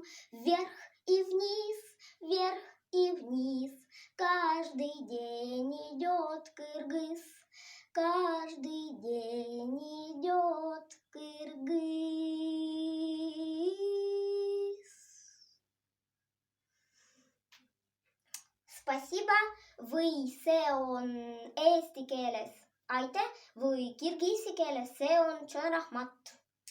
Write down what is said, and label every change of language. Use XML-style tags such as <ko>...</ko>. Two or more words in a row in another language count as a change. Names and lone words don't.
<ru>Вверх и вниз, вверх и вниз, каждый день идет кыргыз. Каждый день идет кыргыз. Спасибо, вы</ru> <et>se on eesti keeles. Aitäh, või kirgisi keeles, see on</et> <ky>чон рахмат.</ky>